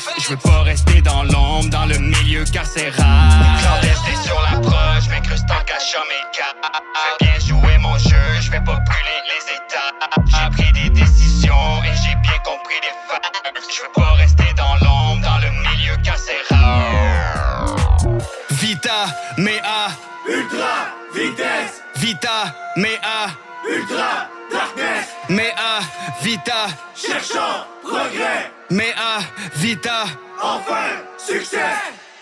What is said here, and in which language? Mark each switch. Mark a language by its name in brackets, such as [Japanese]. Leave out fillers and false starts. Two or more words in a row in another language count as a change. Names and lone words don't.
[French] Je veux pas rester dans l'ombre, dans le milieu carcéral. Clandestin sur l'approche, m'incruste en cachant mes cartes. Je vais bien jouer mon jeu, je vais pas brûler les étapes. J'ai pris des décisions et j'ai bien compris les facts. Je veux pas rester dans l'ombre, dans le milieu carcéral. [Latin] Vita, Mea, [French] Ultra vitesse. [Latin] Vita, Mea, [English] Ultra darkness. [Latin] Mea, Vita, [French] Cherchant regret. [Latin] Mea, Vita. [French] Enfin succès.